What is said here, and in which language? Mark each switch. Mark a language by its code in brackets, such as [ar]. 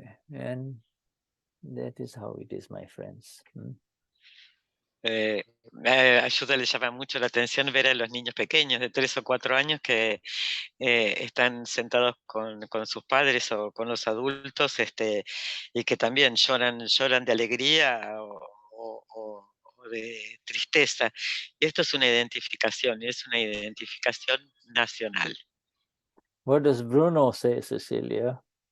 [en] And that is how it is, my friends. [es] A Shuddha le llama mucho la atención ver a los niños pequeños de 3 o 4 años que están sentados con sus padres o con los adultos, y que también lloran de alegría o de tristeza. Y esto es una identificación, y es una identificación nacional. [en] What does Bruno say, Cecilia?